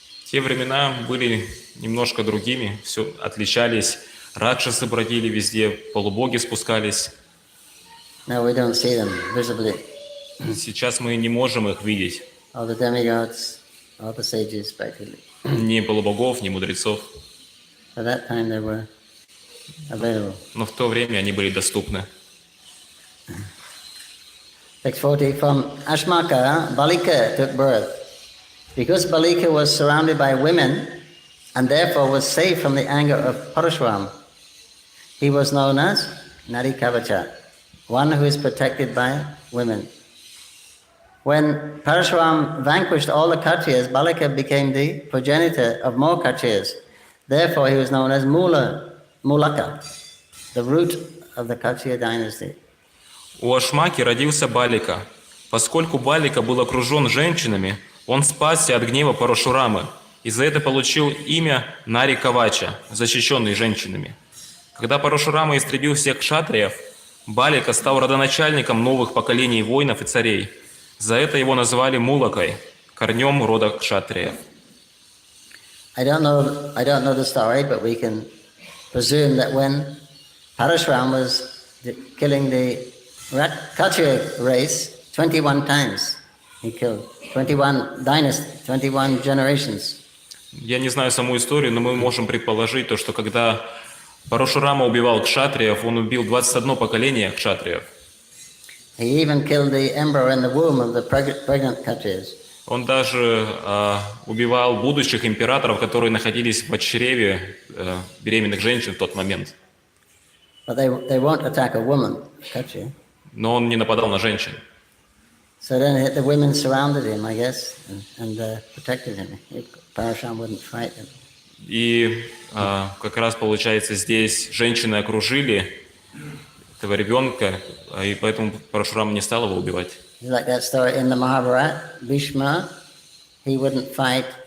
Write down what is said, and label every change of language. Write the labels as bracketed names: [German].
[Russian] Те времена были немножко другими, все отличались. Ракшасы бродили везде, полубоги спускались. [English] Now we don't see them visibly. [Russian] Сейчас мы не можем их видеть. [English] All the demigods, all the sages, practically. [Russian] Ни полубогов, ни мудрецов. [English] At that time they were available. [Russian] Но в то время они были доступны. [English] Text 40, from Ashmaka, Balika took birth. Because Balika was surrounded by women and therefore was safe from the anger of Parashuram, he was known as Nari Kavacha, one who is protected by women. When Parashuram vanquished all the Kshatriyas, Balika became the progenitor of more Kshatriyas. Therefore he was known as Mulaka, the root of the Kshatriya dynasty. [Russian] У Ашмаки родился Балика. Поскольку Балика был окружен женщинами, он спасся от гнева Парашурамы, и за это получил имя Нари Кавача, защищенный женщинами. Когда Парашурама истребил всех кшатриев, Балика стал родоначальником новых поколений воинов и царей. За это его назвали Мулакой, корнем рода кшатриев. [English] I don't know the story, but we can presume that when Parashuram was killing the Kshatriya race, 21 times he killed, 21 dynasties, 21 generations. [Russian] Я не знаю саму историю, но мы можем предположить то, что когда Парашурама убивал кшатриев, он убил 21 поколение кшатриев. [English] He even killed the embryo in the womb of the pregnant Kshatriyas. [Russian] Он даже убивал будущих императоров, которые находились в чреве беременных женщин в тот момент. [English] But they won't attack a woman, Kshatriya. [Russian] Но он не нападал на женщин. [English] So then the women surrounded him, I guess, and protected him. Parashuram wouldn't fight him. [Russian] И как раз получается здесь женщины окружили этого ребенка, и поэтому Парашурама не стал его убивать. [English] Like that story in the Mahabharata, Bhishma, he wouldn't fight.